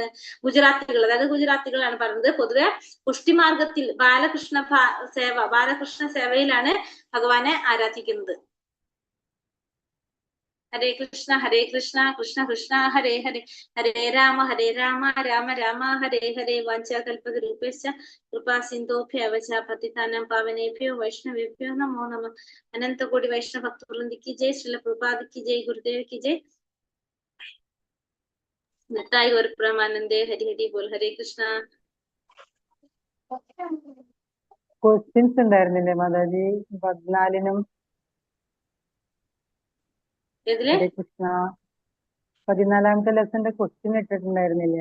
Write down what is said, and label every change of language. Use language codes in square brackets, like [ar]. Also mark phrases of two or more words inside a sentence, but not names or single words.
[ml] ഗുജറാത്തികൾ, അതായത് ഗുജറാത്തികളാണ് പറയുന്നത്. പൊതുവെ പുഷ്ടിമാർഗത്തിൽ ബാലകൃഷ്ണ സേവയിലാണ് ഭഗവാനെ ആരാധിക്കുന്നത്. [sa] ഹരേ കൃഷ്ണ കൃഷ്ണ കൃഷ്ണ ഹരേ ഹരേ, ഹരേ രാമ രാമ രാമ ഹരേ ഹരേ. വാഞ്ചാകൽപതരൂപേശ്ച കൃപാ സിന്ധോഭ്യവച പതിതാനാം പാവനേഭ്യോ വൈഷ്ണവേഭ്യോ നമോ നമഃ. [ml] അനന്തകോടി വൈഷ്ണവ ഭക്തവൃന്ദിക്ക് ജയ്. ശ്രീല പ്രഭുപാദിക്ക് ജയ്. ഗുരുദേവ്ക്ക് ജയ്. [bn] নিতাই গৌর প্রেমানন্দে। হরি হরি বোল. [sa] ഹരേ കൃഷ്ണ. [ml] ക്വസ്റ്റ്യൻസ് ഉണ്ടായിരുന്നില്ലേ മാതാജി? 14-നും [sa] ഹരേ കൃഷ്ണ [ml] 14-ാമത്തെ ലെസന്റെ ക്വസ്റ്റ്യൻ ഇട്ടിട്ടുണ്ടായിരുന്നില്ല?